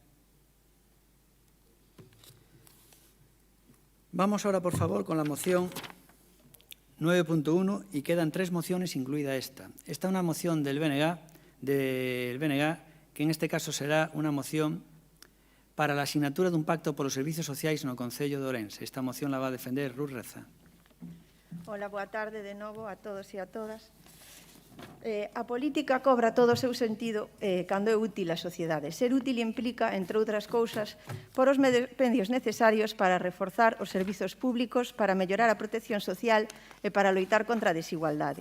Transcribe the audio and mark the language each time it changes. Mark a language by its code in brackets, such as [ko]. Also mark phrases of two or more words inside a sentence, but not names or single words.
[es] Vamos ahora, por favor, con la moción 9.1 y quedan 3 mociones, incluida esta. Esta es una moción del BNG, que en este caso será una moción para la asignatura [gl] dun pacto polos servicios sociais no Concello de Ourense. [es] Esta moción la va a defender Ruth Reza. [gl] Hola, boa tarde de novo a todos e a todas. A política cobra todo o seu sentido cando é útil á sociedade. Ser útil implica, entre outras cousas, por os medios necesarios para reforzar os servizos públicos, para mellorar a protección social e para loitar contra a desigualdade.